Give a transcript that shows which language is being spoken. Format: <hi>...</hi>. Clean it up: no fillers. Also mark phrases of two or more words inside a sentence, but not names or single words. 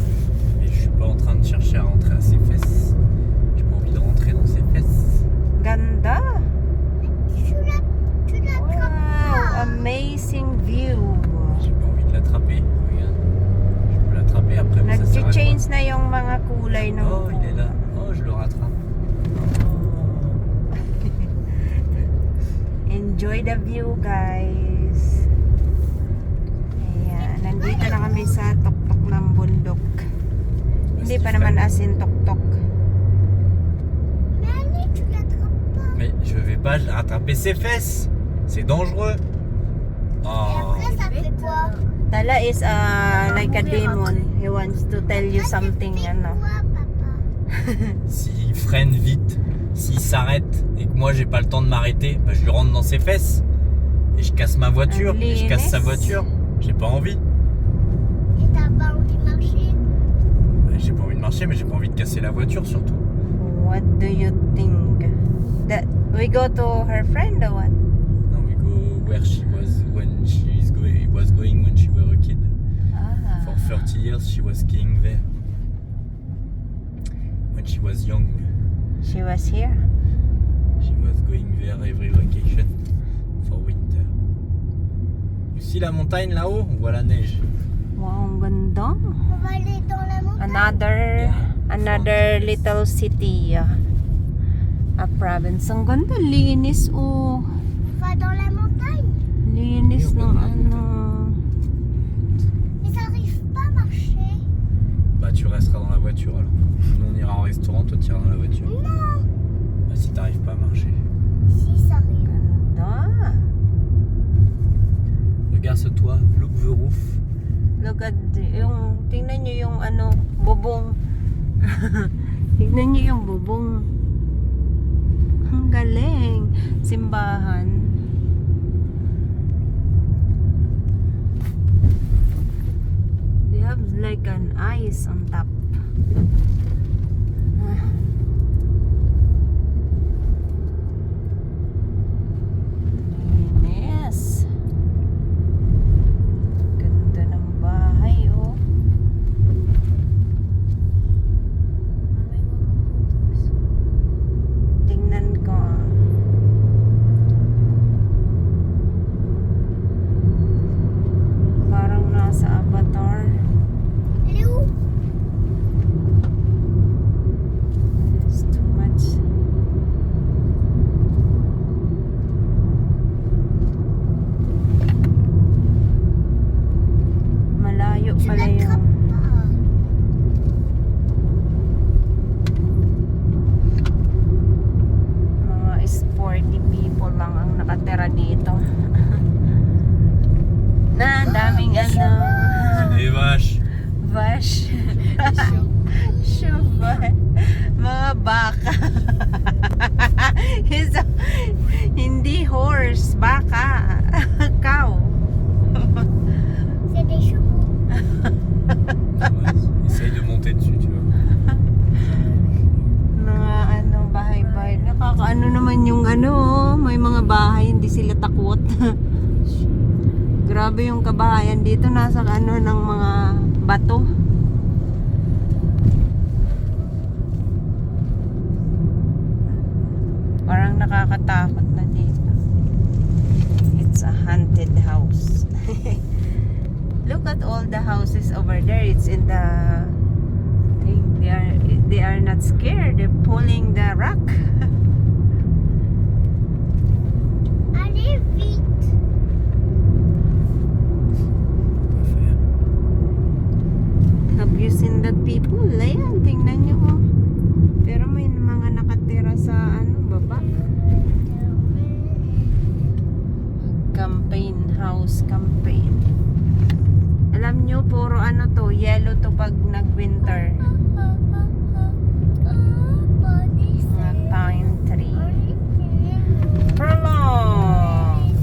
<fr>Et je suis pas en train de chercher à rentrer à ses fesses. J'ai pas envie de rentrer dans ses fesses.</fr> <tl>Ganda.</tl> <fr>Tu l'attrapes</fr> <en>Wow,</en> <fr>pas.</fr> <en>amazing view.</en> <fr>J'ai pas envie de l'attraper. Regarde. Je peux l'attraper après, mais ça sert à quoi?</fr> <tl>Nag-change na yung mga kulay ng</tl> <fr>Oh, il est là. Oh, je le rattrape.</fr> <en>Enjoy the view, guys.</en> <tl>Ayan, nandito na kami sa tuktok ng bundok. Hindi pa naman</tl> <en>as in</en> <tl>tuktok.</tl> <fr>Mais allez, tu l'attrapes pas. Mais je vais pas rattraper ses fesses. C'est dangereux. Et Oh. après, ça fait quoi?</fr> <en>Tala is like a demon. He wants to tell you something,</en> <fr>Ça fait</fr> <tl>ano.</tl> <fr>quoi, papa? S'il freine vite, s'il s'arrête et que moi j'ai pas le temps de m'arrêter, bah, je lui rentre dans ses fesses. Et je casse ma voiture. Et je casse sa voiture. J'ai pas envie. Et t'as pas envie de marcher? Bah, j'ai pas envie de marcher, mais j'ai pas envie de casser la voiture surtout.</fr> <en>What do you think? That we go to her friend or what? No, we go where she was when was going when she was a kid. Ah. For 30 years she was skiing there. When she was young, She was here. she was going there every vacation for winter. You see</en> <fr>la montagne là-haut? On voit la neige.</fr> <tl>Wow, ang ganda.</tl> <fr>On va aller dans la montagne.</fr> <en>Another little city. A province.</en> <tl>Ang ganda, linis oh.</tl> <fr>On va dans la montagne.</fr> <tl>Linis Ayun, ng ganda. ano.</tl> <fr>restaurant, toi tu iras dans la voiture. Non. Bah, si t'arrives pas à marcher. Si ça arrive.</fr> <tl>Ganda.</tl> <fr>Regarde ce toit,</fr> <en>look the roof. Look at</en> <tl>tingnan nyo yung ano, bubong. Tingnan nyo yung bubong. Ang galing. Simbahan.</tl> <en>They have like an ice on top.</en> <tl>Linis. Ganda ng bahay, oh. Tingnan ko. Parang nasa Avatar.</tl> <en>Hello. It's too much.</en> <tl>Malayo pala yung mga</tl> <en>sporty people</en> <tl>lang ang nakatira dito. Na, ang daming ano.</tl> <fr>Des vaches. Vash. Shuba.</fr> <tl>Mga baka. Hindi horse, baka.</tl> <en>Cow.</en> <fr>C'est des chevaux. Ouais, essaye de monter dessus, tu vois.</fr> <tl>Mga ano, bahay-bahay. Nakakaano naman yung ano, may mga bahay, hindi sila takot. Grabe yung kabahayan dito, nasa ano ng mga bato. Parang nakakatakot na dito.</tl> <en>It's a haunted house. Look at all the houses over there. It's in the they are not scared. They're pulling the rock.</en> <fr>Allez vite. Pas faire.</fr> <en>Have you seen that people?</en> <tl>Ayan, tingnan nyo. Oh. Pero may mga nakatira sa ano, baba.</tl> <en>Campaign house, campaign.</en> <tl>Alam nyo, puro ano to, yellow to pag nag-winter. Mga</tl> <en>pine tree.</en> <tl>Prolong!</tl>